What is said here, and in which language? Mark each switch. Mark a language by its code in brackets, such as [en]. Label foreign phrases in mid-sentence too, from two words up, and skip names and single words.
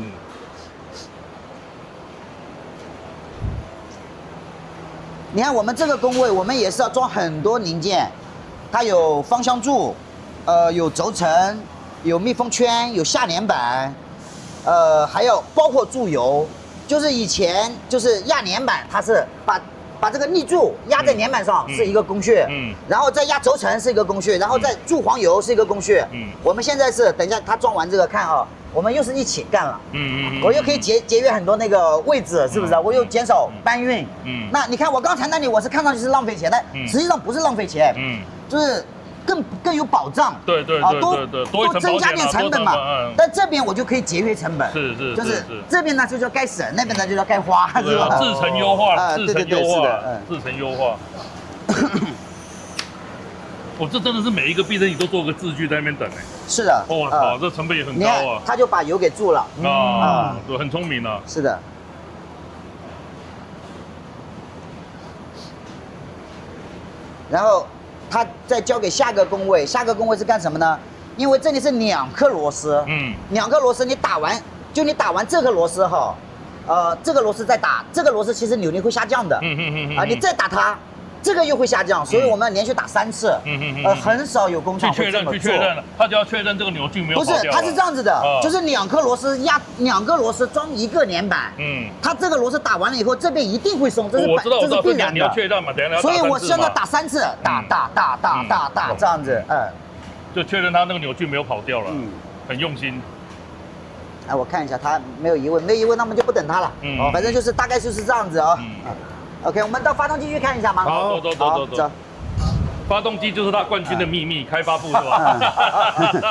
[zh] 你看我們這個工位，我們也是要裝很多零件，它有方向柱，有軸承，有密封圈，有下連板，還有包括柱油，就是以前就是压连板，它是把這個立柱壓在連板上是一個工序，然後再壓軸承是一個工序，然後再注黃油是一個工序。我們現在是等一下他裝完這個看啊，我們又是一起幹了。我又可以節約很多那個位置，是不是？我又減少搬運。那你看我剛才那裡我是看上去是浪費錢，但實際上不是浪費錢，就是更有保障。對，多增加點成本嘛。但這邊我就可以節約成本。是，就是這邊呢就叫該省，那邊呢就叫該花，是吧？製程優化，製程優化。我這真的是每一個避震你都做個字距在那邊等哎。是的。哇靠，這成本也很高啊。他就把油給注了。對，很聰明啊。是的。然後他再交給下個工位，下個工位是幹什麼呢？因為這裡是2顆螺絲，2顆螺絲你打完這個螺絲哈，這個螺絲再打，這個螺絲其實扭力會下降的，你再打它，這個又會下降，所以我們連續打3次，很少有工廠會這麼做。去確認了，他就要確認這個扭矩沒有跑掉。不是，它是這樣子的，就是2顆螺絲壓2個螺絲裝1個連板，它這個螺絲打完了以後，這邊一定會鬆，這是必然的。你要確認嘛，等下所以我現在打3次，打這樣子，就確認它那個扭矩沒有跑掉了，很用心。哎，我看一下，他沒有疑問，沒疑問，那我們就不等他了。反正就是大概就是這樣子哦。OK，我們到發動機去看一下嗎？好，走。發動機就是它冠軍的秘密，開發部是吧？